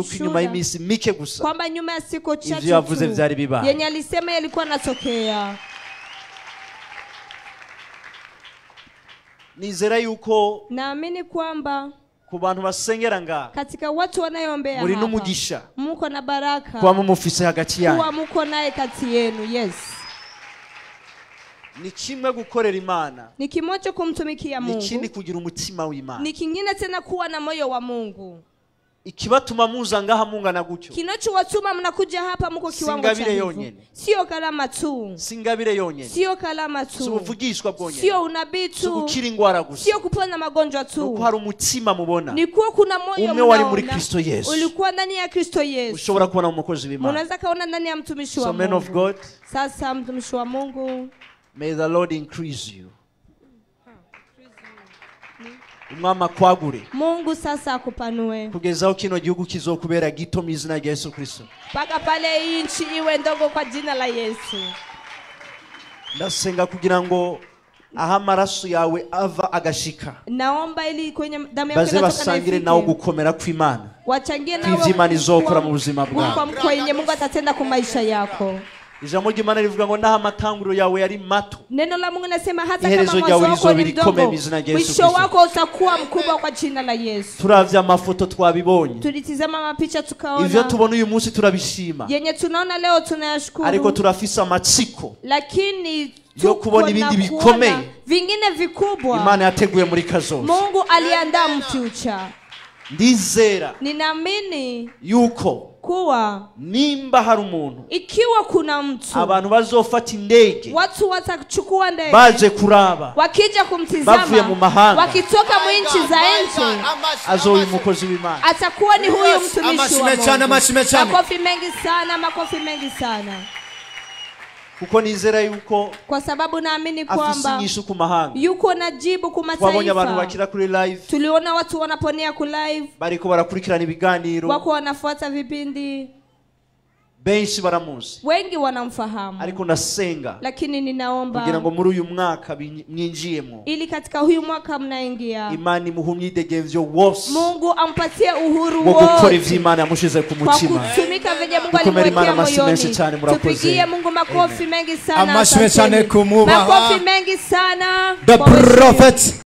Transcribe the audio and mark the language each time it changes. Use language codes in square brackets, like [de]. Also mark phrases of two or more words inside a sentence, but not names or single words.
[sw] ushuhuda. [rn] Yuko nyuma y'imisi mike gusa. [sw] Kwamba nyuma ya siku chache [rn] ivyo yavuze vyari bibaye. [sw] Yenye alisema yalikuwa natokea. [rn] Nizera yuko [sw] naamini kwamba [rn] ku bantu basengera nga [sw] katika watu wanayoombea [rn] muri n'umugisha [sw] muko na baraka [rn] kwa mumufise hagati yanyu [sw] kwa muko naye kati yenu. Yes. [rn] Ni kimwe gukorera Imana. [sw] Ni kimoja kumtumikia Mungu. [rn] Ni kindi kugira umutima w'Imana. [sw] Ni kingine tena kuwa na moyo wa Mungu. [rn] Ikibatuma muza ngaha mungana gutyo. [sw] Kinachowatuma mnakuja hapa mko kiwango cha hivyo. Sio kalama tu. [rn] Singabire yonyene. [sw] Sio kalama tu. [rn] Subuvugishwa bwonyene. [sw] Sio unabii tu. [rn] Subukira ingwara gusa. [sw] Sio kupona magonjwa tu. [rn] Nuko hari umutima mubona. [sw] Ni kuwa kuna moyo mnaona. [rn] Umwe wari muri Kristo Yesu. [sw] Ulikuwa ndani ya Kristo Yesu. [rn] Ushobora kubona umukozi w'Imana. [sw] Unaweza kaona ndani ya mtumishi wa Mungu. [en] So man of God. [sw] Sasa mtumishi wa Mungu. [en] May the Lord increase you. [rn] Umwama kwagure. [sw] Mungu sasa akupanue. [rn] Kugezaho kino gihugu kizokubera gito mu izina rya Yesu Kristo. [sw] Paka pale inchi iwe ndogo kwa jina la Yesu. [rn] Ndasenga kugira ngo aha amaraso yawe ava agashika. [sw] Naomba ili kwenye damu yako [rn] inatoka basangire nawo gukomera kw'Imana. [sw] Wachangie nawe [rn] Imana izokora mu buzima bwawe. [sw] Kwenye Mungu atatenda kwa maisha yako. [rn] Ijambo ry'Imana rivuga ngo naho amatanguriro yawe yari mato. [sw] Neno la Mungu nasema hata kama mwanzo wako ni mdogo, mwisho wako utakuwa mkubwa kwa jina la Yesu. [rn] Turavya amafoto twabibonye. [sw] Tulitizama mapicha tukaona. [rn] Ivyo tubona uyu munsi turabishima. [sw] Yenye tunaona leo tunayashukuru. [rn] Ariko turafisa amatsiko. [sw] Lakini [rn] yo kubona ibindi bikomeye. [sw] Vingine vikubwa. [rn] Imana yateguye muri kazoza. [sw] Mungu aliandaa mfuture. [rn] Ndizera. [sw] Ninaamini [rn] yuko [sw] kuwa [rn] nimba hari umuntu [sw] ikiwa kuna mtu [rn] abantu bazofata indege [sw] watu watachukua ndege [rn] baje kuraba [sw] wakija kumtizama [rn] bavuye mu mahanga [sw] wakitoka mu nchi za nje [rn] azoyi umukozi w'Imana [sw] atakuwa ni huyu mtumishi wa Mungu. Makofi mengi sana, makofi mengi sana. [rn] Kuko nizera yuko [sw] kwa sababu naamini kwamba yuko najibu kwa mataifa. [rn] Wabonye abantu bakira kuri live. [sw] Tuliona watu wanaponea ku live. [rn] Bariko barakurikirana ibiganiro. [sw] Wako wanafuata vipindi. [rn] Benshi baramuzi. [sw] Wengi wanamfahamu. [rn] Ariko nasenga. [sw] Lakini ninaomba [rn] kugira ngo muri uyu mwaka mwinjiyemo. [sw] Ili katika huyu mwaka mnaingia. [rn] Imani muhumye idegevyo wose. [sw] Mungu ampatie uhuru wote. [rn] Wo gukora ivy'Imana yamushize ku mutima. [sw] Kwa kutumika venye Mungu alimwekea moyoni. Tupigie Mungu makofi mengi sana. Makofi mengi sana. Makofi mengi sana. [en] The prophet